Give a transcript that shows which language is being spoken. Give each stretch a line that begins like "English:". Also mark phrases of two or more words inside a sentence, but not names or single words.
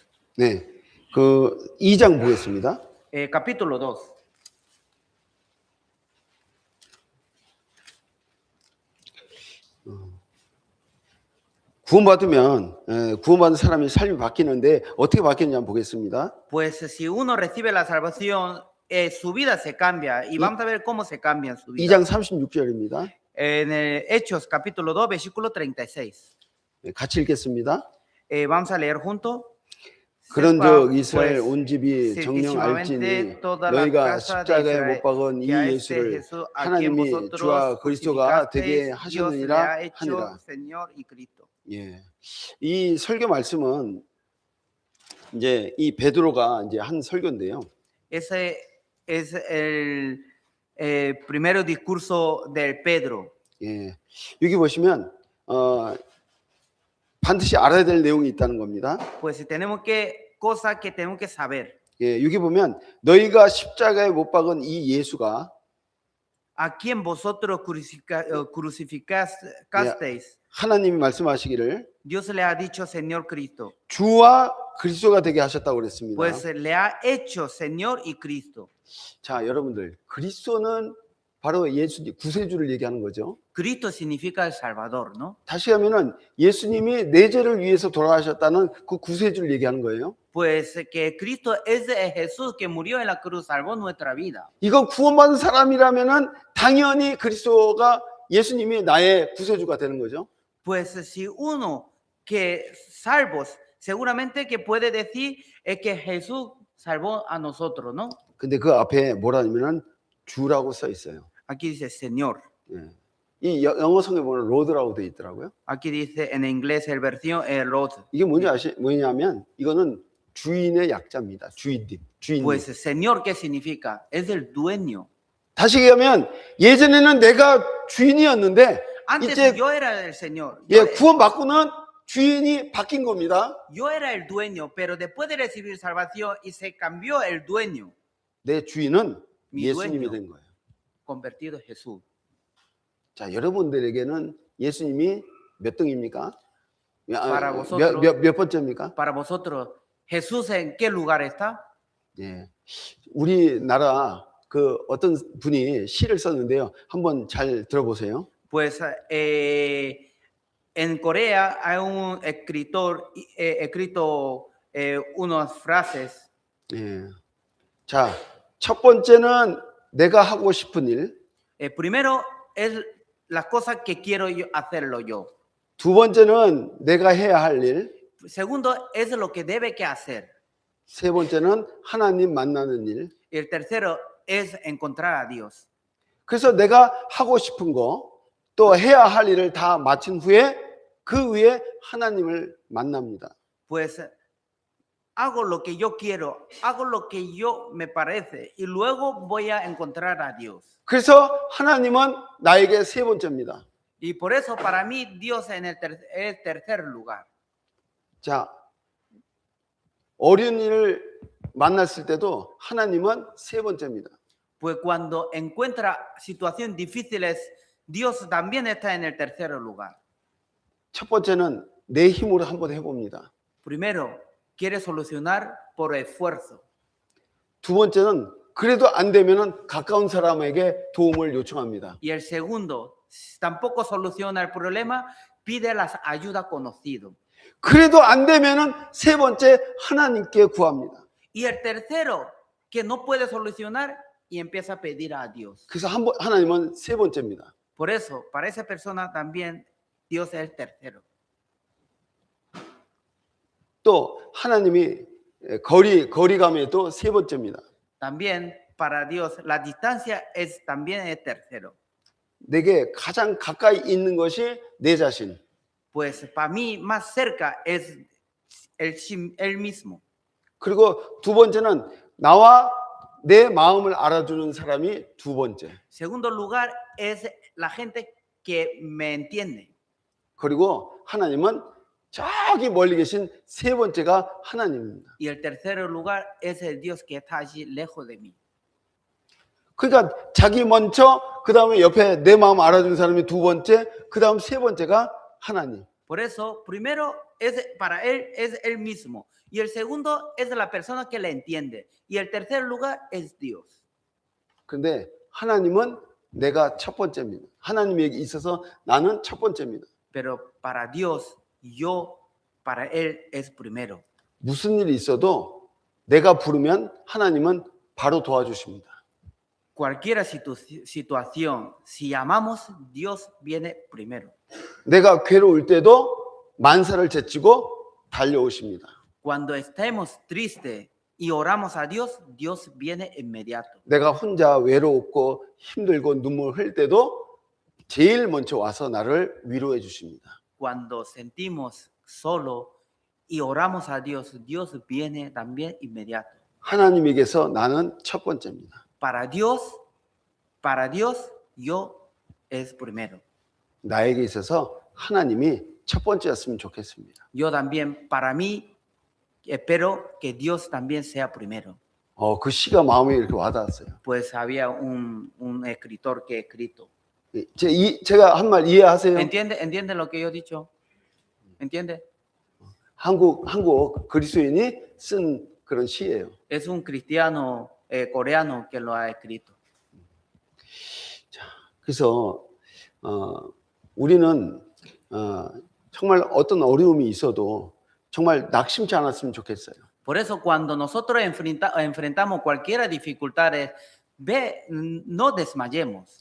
Korean: 네, 그 2장 보겠습니다.
Spanish: Capítulo 2.
Korean: 구원받은 사람이 삶이 바뀌는데 어떻게 바뀌는지 한번 보겠습니다.
Spanish: Pues si uno recibe la salvación, su vida se cambia y vamos a ver cómo se cambia su vida.
Korean: 2장 36절입니다.
Spanish: En Hechos capítulo 2, versículo 36.
Korean: 같이 읽겠습니다.
Spanish: Vamos a leer juntos.
Korean: 그런즉
Spanish: Pues,
Korean: 이스라엘 온 집이 정령 알지니
Spanish: ciertísimamente toda la
Korean: 너희가
Spanish: casa de
Korean: 십자가에
Spanish: Israel,
Korean: 못 박은 이
Spanish: que a este
Korean: 예수를
Spanish: Jesús a quien
Korean: 하나님이
Spanish: vosotros
Korean: 주와 그리스도가 되게
Spanish: crucificasteis, Dios le
Korean: 하셨느니라
Spanish: ha hecho
Korean: 하니라.
Spanish: Señor y Cristo.
Korean: 예, 이 설교 말씀은 이제 이 베드로가 이제 한 설교인데요.
Spanish: Ese es el primer discurso del Pedro.
Korean: 예, 여기 보시면 반드시 알아야 될 내용이 있다는 겁니다.
Spanish: Pues tenemos que, cosas que tenemos que saber.
Korean: 예, 여기 보면 너희가 십자가에 못 박은 이 예수가
Spanish: A quien vosotros crucificasteis,
Korean: 하나님이 말씀하시기를
Spanish: Dios le ha dicho Señor Cristo.
Korean: 주와 그리스도가 되게 하셨다고 그랬습니다.
Spanish: Pues le ha hecho Señor y Cristo.
Korean: 자, 여러분들, 그리스도는 바로 예수님 구세주를 얘기하는 거죠.
Spanish: Cristo significa el Salvador, ¿no?
Korean: 다시 하면은 예수님이 내 죄를 위해서 돌아가셨다는 그 구세주를 얘기하는 거예요.
Spanish: Pues que Cristo es Jesús que murió en la cruz, salvó nuestra vida.
Korean: 이거 구원받은 사람이라면은 당연히 그리스도가 예수님이 나의 구세주가 되는 거죠.
Spanish: Pues si uno que salvos, seguramente que puede decir es que Jesús salvó a nosotros, ¿no?
Korean: 근데 그 앞에 뭐라냐면은 주라고 써 있어요.
Spanish: Aquí dice Señor.
Korean: 예. 이 영어 성에 보면 로드라고 돼 있더라고요.
Spanish: Aquí dice en inglés el versión Lord.
Korean: 이게 뭐냐면 이거는 주인의 약자입니다. 주인님.
Spanish: Pues Señor, ¿qué significa? Es el dueño.
Korean: 다시 얘기하면 예전에는 내가 주인이었는데
Spanish: Antes
Korean: 이제
Spanish: yo era el Señor.
Korean: 예, 구원받고는 주인이 바뀐 겁니다.
Spanish: Yo era el dueño, pero después de recibir salvación y se cambió el dueño,
Korean: 내 주인은
Spanish: Mi
Korean: 예수님이
Spanish: dueño.
Korean: 된 거예요.
Spanish: convertido en Jesús.
Korean: 자, 여러분들에게는 예수님이 몇 등입니까?
Spanish: Para vosotros.
Korean: 몇 번째입니까?
Spanish: Para vosotros, ¿Jesús en qué lugar está?
Korean: 예. 우리나라 그 어떤 분이 시를 썼는데요. 한번 잘 들어보세요.
Spanish: Pues en Corea hay un escritor escrito unas frases.
Korean: 예. 자, 첫 번째는 내가 하고 싶은 일.
Spanish: Primero es las cosas que quiero yo hacerlo yo.
Korean: 두 번째는 내가 해야 할 일.
Spanish: Segundo es lo que debe que hacer.
Korean: 세 번째는 하나님 만나는 일.
Spanish: Y el tercero es encontrar a Dios.
Korean: 그래서 내가 하고 싶은 거, 또 해야 할 일을 다 마친 후에 그 위에 하나님을 만납니다.
Spanish: Pues hago lo que yo quiero, hago lo que yo me parece y luego voy a encontrar a Dios.
Korean: 그래서 하나님은 나에게 세 번째입니다.
Spanish: Y por eso para mí Dios en el tercer lugar.
Korean: 자, 어려운 일을 만났을 때도 하나님은 세 번째입니다.
Spanish: Pues cuando encuentra situaciones difíciles, Dios también está en el tercer lugar.
Korean: 첫 번째는 내 힘으로 한번 해봅니다.
Spanish: Primero, quiere solucionar por esfuerzo.
Korean: 두 번째는 그래도 안 되면은 가까운 사람에게 도움을 요청합니다.
Spanish: Y el segundo, si tampoco soluciona el problema, pide la ayuda conocido.
Korean: 그래도 안 되면은 세 번째 하나님께 구합니다.
Spanish: Y el tercero, que no puede solucionar y empieza a pedir a Dios.
Korean: 그래서 하나님은 세 번째입니다.
Spanish: Por eso, para esa persona también Dios es el tercero.
Korean: 또 하나님이 거리감에도 세 번째입니다.
Spanish: También para Dios la distancia es también el tercero.
Korean: 내게 가장 가까이 있는 것이 내 자신.
Spanish: Pues para mí más cerca es él mismo.
Korean: 그리고 두 번째는 나와 내 마음을 알아주는 사람이 두 번째.
Spanish: Segundo lugar es la gente que me entiende.
Korean: 그리고 하나님은 저기 멀리 계신 세 번째가 하나님입니다.
Spanish: Y el tercer lugar es el Dios que está allí lejos de mí.
Korean: 그러니까 자기 먼저, 그 다음에 옆에 내 마음 알아주는 사람이 두 번째, 그 다음 세 번째가 하나님.
Spanish: Por eso, primero para él es él mismo. Y el segundo es la persona que le entiende. Y el tercer lugar es Dios.
Korean: 근데 하나님은 내가 첫 번째입니다. 하나님에게 있어서 나는 첫 번째입니다.
Spanish: Pero para Dios, para él es primero.
Korean: 무슨 일이 있어도 내가 부르면 하나님은 바로 도와주십니다.
Spanish: Cualquier situación, si amamos, Dios viene primero.
Korean: 내가 괴로울 때도 만사를 제치고 달려오십니다.
Spanish: Cuando estemos tristes y oramos a Dios, Dios viene inmediato.
Korean: 내가 혼자 외롭고 힘들고 눈물 흘릴 때도 제일 먼저 와서 나를 위로해 주십니다.
Spanish: Cuando sentimos solo y oramos a Dios, Dios viene también inmediato.
Korean: 하나님에게서 나는 첫 번째입니다.
Spanish: Para Dios, yo es primero.
Korean: 나에게 있어서 하나님이 첫 번째였으면 좋겠습니다.
Spanish: Yo también, para mí, espero que Dios también sea primero.
Korean: 그 시가 마음에 이렇게 와닿았어요.
Spanish: Pues había un escritor que ha escrito.
Korean: 제가 한 말 이해하세요?
Spanish: ¿Entiende lo que yo he dicho? ¿Entiende?
Korean: 한국 그리스도인이 쓴 그런 시예요.
Spanish: Es un cristiano coreano que lo ha escrito.
Korean: 그래서 우리는 정말 어떤 어려움이 있어도 정말 낙심치 않았으면 좋겠어요.
Spanish: Por eso cuando nosotros enfrentamos cualquier dificultad, no desmayemos.